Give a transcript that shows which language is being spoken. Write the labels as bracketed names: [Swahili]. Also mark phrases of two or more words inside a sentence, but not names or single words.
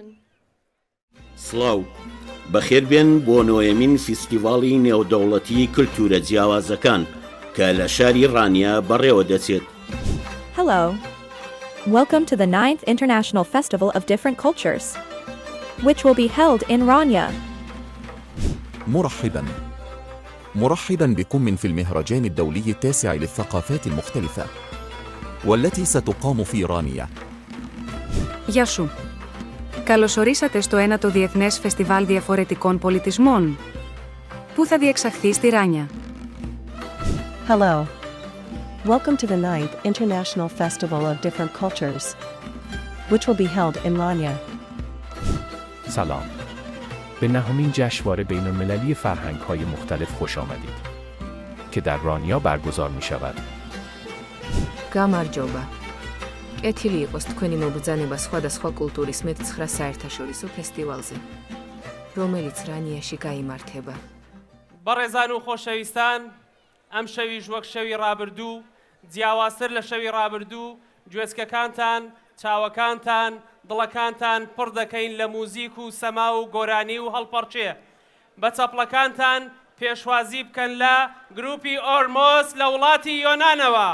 [Central Kurdish] سڵاو بەخێربێن بۆ نۆیەمین فیستیڤاڵی نێودەوڵەتی کلتورە جیاوازەکان کە لە شاری ڕانیا بەڕێوە دەچێت. [English] Hello. Welcome to the 9th International Festival of Different Cultures, which will be held in Rania. [Arabic] مرحبا بكم في المهرجان الدولي التاسع للثقافات المختلفة والتي ستقام في رانيا. [Greek] Γεια σου. Καλωσορίσατε στο 9ο Διεθνές Φεστιβάλ Διαφορετικών Πολιτισμών, που θα διεξαχθεί στη Ράνια. [English] Hello. Welcome to the 9th International Festival of Different Cultures, which will be held in Rania. [Persian] سلام. به نهمین جشنواره بین‌المللی فرهنگ‌های مختلف خوش آمدید که در رانیا برگزار می‌شود. [Georgian] გამარჯობა. კეთილი იყოს თქვენი მობრძანება სხვადასხვა კულტურის მე-9 საერთაშორისო ფესტივალზე, რომელიც რანიაში გაიმართება. [Central Kurdish] بەڕێزان و خۆشەویستان، ئەم شەویش وەک شەوی ڕابردوو، جیاوازتر لە شەوی ڕابردوو، گوێچکەکانتان، چاوەکانتان، دڵەکانتان پڕ دەکەین لە موزیک و سەما و گۆرانی و هەڵپەڕچێ. بە چەپڵەکانتان پێشوازی بکەن لە گروپی ئۆرمۆس لە وڵاتی یۆنانەوە.